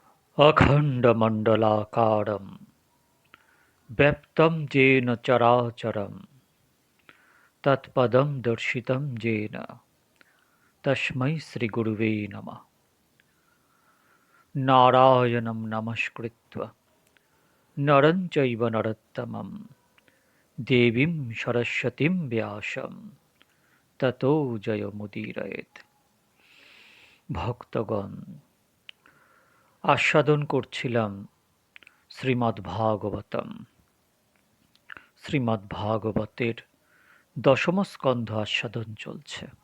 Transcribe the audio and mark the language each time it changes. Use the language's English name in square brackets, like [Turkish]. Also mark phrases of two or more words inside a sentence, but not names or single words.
[Sanskrit] अखण्डमण्डलाकारं व्याप्तं येन चराचरं तत्पदं दर्शितं येन तस्मै श्रीगुरुवे नमः। नारायणं नमस्कृत्य नरं चैव नरोत्तमं देवीं सरस्वतीं व्यासं ततो জয়মুদীরয়েৎ। [Bangla] ভক্তগণ, আস্বাদন করছিলাম শ্রীমদ্ভাগবতম। শ্রীমদ্ভাগবতের দশম স্কন্ধ আস্বাদন চলছে।